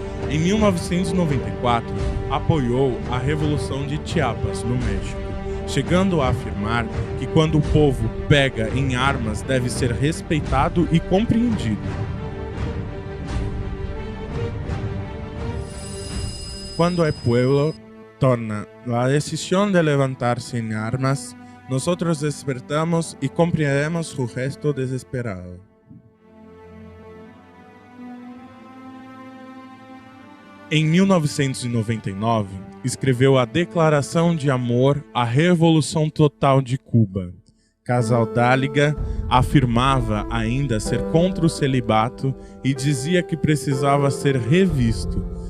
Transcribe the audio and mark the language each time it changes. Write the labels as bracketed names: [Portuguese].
[Portuguese] Em 1994, apoiou a Revolução de Chiapas, no México, chegando a afirmar que quando o povo pega em armas deve ser respeitado e compreendido. [Spanish] Quando el pueblo torna la decisión de levantarse en armas, nosotros despertamos y comprendemos su gesto desesperado. [Portuguese] Em 1999, escreveu a Declaração de Amor à Revolução Total de Cuba. Casadáliga afirmava ainda ser contra o celibato e dizia que precisava ser revisto.